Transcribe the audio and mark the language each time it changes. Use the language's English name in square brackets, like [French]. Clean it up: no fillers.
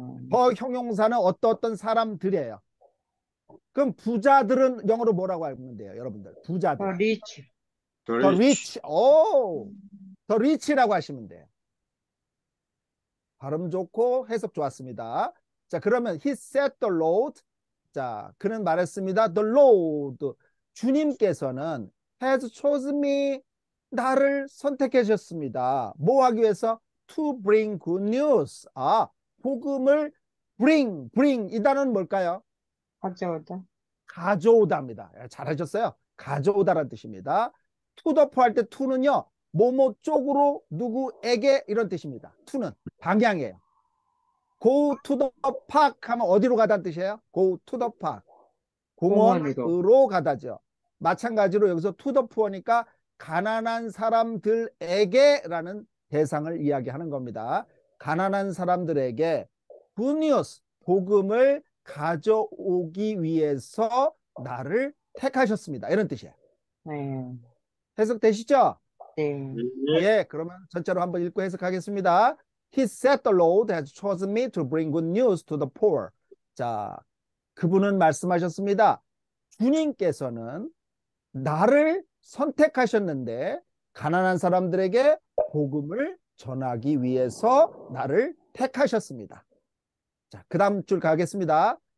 [Korean] 더 형용사는 어떤 사람들이에요. 그럼 부자들은 영어로 뭐라고 하면 돼요, 여러분들? 부자들. 리치. [English] 더 rich. [Korean] 오, [English] 더 rich [Korean] 라고 하시면 돼요. 발음 좋고 해석 좋았습니다. 자, 그러면 [English] he set the Lord. [Korean] 자, 그는 말했습니다. [English] The Lord. [Korean] 주님께서는 [English] has chosen me. [Korean] 나를 선택해 주셨습니다. 뭐 하기 위해서? [English] To bring good news. [Korean] 복음을 bring. 이 단어는 뭘까요? 가져오다. 가져오다입니다. 잘하셨어요. 가져오다라는 뜻입니다. [English] to the poor [Korean] 할 때 to는요. 뭐뭐 쪽으로 누구에게 이런 뜻입니다. to는 방향이에요. [English] go to the park [Korean] 하면 어디로 가다는 뜻이에요? [English] go to the park. [Korean] 공원으로 가다죠. 마찬가지로 여기서 [English] to the poor [Korean] 니까 가난한 사람들에게 라는 대상을 이야기하는 겁니다. 가난한 사람들에게 [English] good news, [Korean] 복음을 가져오기 위해서 나를 택하셨습니다. 이런 뜻이에요. 해석되시죠? 네. 예, 그러면 전체로 한번 읽고 해석하겠습니다. [English] He said the Lord has chosen me to bring good news to the poor. [Korean] 자, 그분은 말씀하셨습니다. 주님께서는 나를 선택하셨는데 가난한 사람들에게 복음을 전하기 위해서 나를 택하셨습니다. 자, 그 다음 줄 가겠습니다.